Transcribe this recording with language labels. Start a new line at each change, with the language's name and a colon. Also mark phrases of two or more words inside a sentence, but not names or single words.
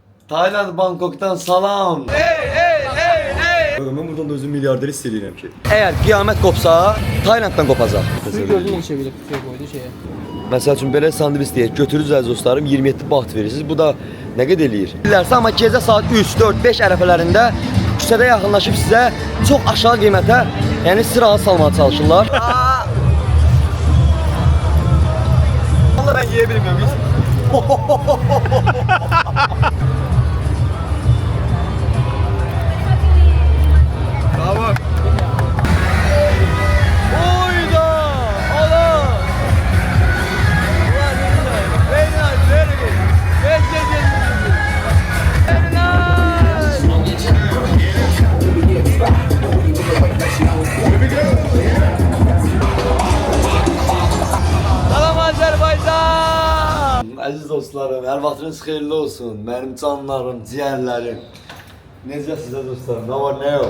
Turkish: Tayland Bangkok'tan salam. Ben buradan da özüm milyarder hissediyorum ki. Eğer kıyamet kopsa Tayland'dan kopacaq. Suyu gördün mü çevirip tutuyor koydu şeye?
Azerbaijani: Məsəl üçün belə sandviç deyək, götürürüz əziz dostlarım, 27 baht verirsiniz. Bu da nə qədər eləyir? Bilirsə, amma gecə saat 3, 4, 5 ərəfələrində küçədə yaxınlaşıb sizə çox aşağı qiymətə, yəni sizi rahat salmağa çalışırlar.
Turkish: Vallahi ben yeyə bilmiyorum. Tamam. Oyda! Allah!
English: Very nice, very good. Yes, yes, yes. Very nice.
Azerbaijani: Salam Azərbaycan. Əziz dostlarım, hər vaxtınız xeyirli olsun. Mənim canlarım, ciyərlərim. Necəsiniz dostlarım? Nə var, nə yox?